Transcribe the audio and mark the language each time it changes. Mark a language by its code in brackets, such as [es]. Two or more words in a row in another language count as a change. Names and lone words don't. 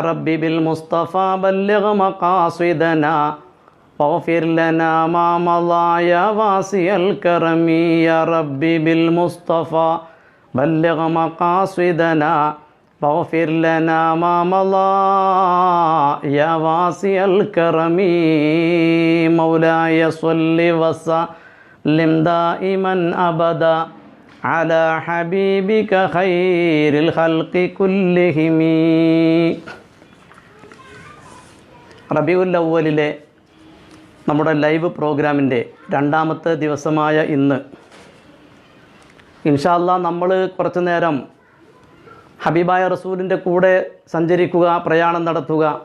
[ar] ربي بالمصطفى بلغ مقاصدنا واغفر لنا ما مضى يا واسع الكرم يا ربي بالمصطفى بلغ مقاصدنا واغفر لنا ما مضى يا واسع الكرم مولاي صل وسلم دائما أبدا على حبيبك خير الخلق كلهم. [ml] റബീഉൽ അവ്വലിലെ നമ്മുടെ [en] live program [ml] രണ്ടാമത്തെ ദിവസമായ ഇന്ന് [ar] إن شاء الله [ml] നമ്മൾ കുറച്ചു നേരം ഹബീബായ റസൂലിൻ്റെ കൂടെ സഞ്ചരിക്കുക, പ്രയാണം നടത്തുക,